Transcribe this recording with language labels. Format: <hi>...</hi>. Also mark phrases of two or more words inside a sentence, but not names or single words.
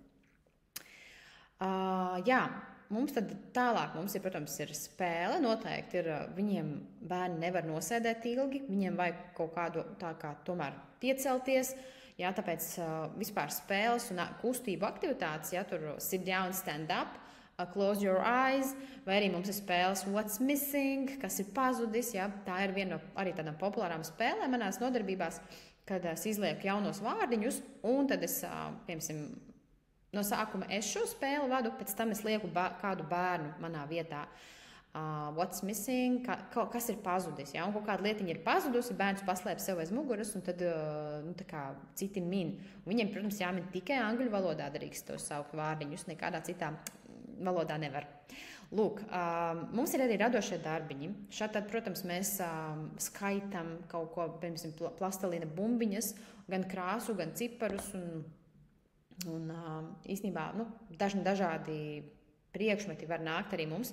<lv>Mums tad tālāk, protams, ir spēle, noteikti ir, viņiem bērni nevar nosēdēt ilgi, viņiem vajag kaut kādu tā kā tomēr piecelties, tāpēc vispār spēles un kustību aktivitātes, tur</lv> <en>sit down, stand up, close your eyes,</en> <lv>vai arī mums ir spēles</lv> <en>What's Missing,</en> <lv>kas ir pazudis, tā ir viena no arī tādām populārām spēlēm manās nodarbībās, kad es izlieku jaunos vārdiņus, un tad es, piemēram, no sākuma es šo spēli vadu, pēc tam es lieku kādu bērnu manā vietā.</lv> <en>What's missing,</en> <lv>kas ir pazudis, un kaut kāda lietiņa ir pazudusi, bērns paslēp sev aiz muguras, un tad tā kā citi min. Viņiem, protams, jāmin tikai angļu valodā, drīkst tos saukt vārdiņus, nekādā citā valodā nevar. Lūk, mums ir arī radošie darbiņi. Šādi, protams, mēs skaitam kaut ko, piemēram, plastelīna bumbiņas, gan krāsu, gan ciparus, un īstenībā dažādi priekšmeti var nākt arī mums.</lv>